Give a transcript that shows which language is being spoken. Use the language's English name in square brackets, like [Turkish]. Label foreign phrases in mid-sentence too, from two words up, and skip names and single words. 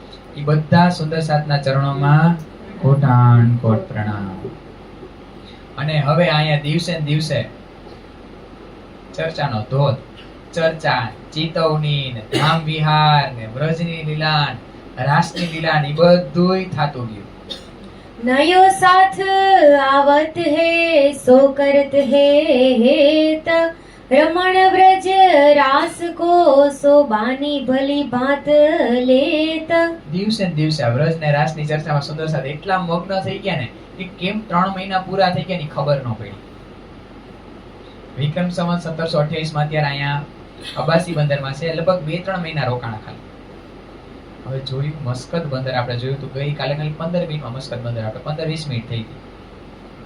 [Gujarati] એ બધા સુંદર સાતના ચરણોમાં કોટાન કોટ પ્રણામ. અને હવે અહીંયા દિવસે ને દિવસે ચર્ચાનો ધોધ, ચર્ચા, ચિતવણી ને ધામ વિહાર ને વ્રજની લીલા, રાસની લીલા ને બધુંય થાતું ગયું. [Hindi] नयो साथ आवत है सो करत है हेत, रमण व्रज रास को सो बानी भली भात लेत. [Gujarati] દિવસે ને દિવસે આ વ્રજ ને રાસ ની ચર્ચામાં સુંદર સાથ એટલા મગ્ન થઈ ગયા ને કે કેમ 3 મહિના પૂરા થઈ ગયા ની ખબર ન પડી. વિક્રમ સંવત 1728 માં અત્યારે અહીંયા અબ્બાસી બંદરમાં છે લગભગ 2-3 મહિના રોકાણા ખાલી. હવે જોયું મસ્કત બંદર આપણે જોયું તો ગઈ કાલે ખાલી 15 મિનિટમાં મસ્કત બંદર આપણે 15-20 મિનિટ થઈ ગઈ.